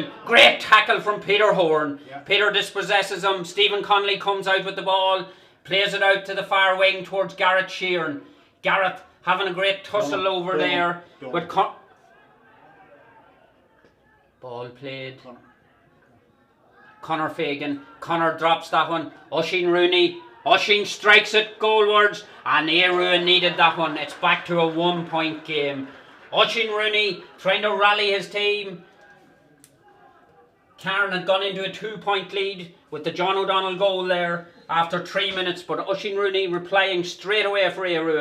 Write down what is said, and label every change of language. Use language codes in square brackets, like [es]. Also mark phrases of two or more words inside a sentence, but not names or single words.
[en] Great tackle from Peter Horn. Peter dispossesses him. Stephen Connolly comes out with the ball. Plays it out to the far wing towards Garrett Sheeran. Garrett having a great tussle over there. But ball played. Conor Fagan. Conor drops that one. Oisín Rooney. Oisín strikes it goalwards. And Aodh Ruadh needed that one. It's back to a 1 point game. Oisín Rooney trying to rally his team. Cairn had gone into a 2-point lead with the John O'Donnell goal there after 3 minutes, but Oisín Rooney replying straight away for Aodh.